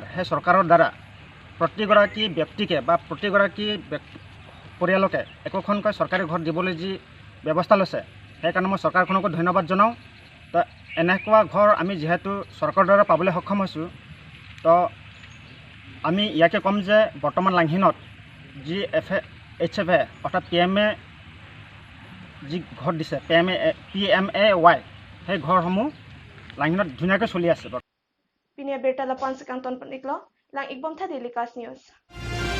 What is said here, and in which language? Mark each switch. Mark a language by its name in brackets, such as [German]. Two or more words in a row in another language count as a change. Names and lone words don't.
[Assamese] সেই চৰকাৰৰ দ্বাৰা প্ৰতিগৰাকী ব্যক্তিকে বা প্ৰতিগৰাকী পৰিয়ালকে একোখনকৈ চৰকাৰী ঘৰ দিবলৈ যি ব্যৱস্থা লৈছে সেইকাৰণে মই চৰকাৰখনকো ধন্যবাদ জনাওঁ তো এনেকুৱা ঘৰ আমি যিহেতু চৰকাৰৰ দ্বাৰা পাবলৈ সক্ষম হৈছোঁ তো আমি ইয়াকে ক'ম যে বৰ্তমান লাংহিনত যি HFA অৰ্থাৎ PMA যি ঘৰ দিছে PMAY সেই ঘৰসমূহ লাংহিনত ধুনীয়াকৈ চলি আছে [Karbi] Pinia Bertala Pansikang Ton Paniklo, Lang Igbom Tadilikas News.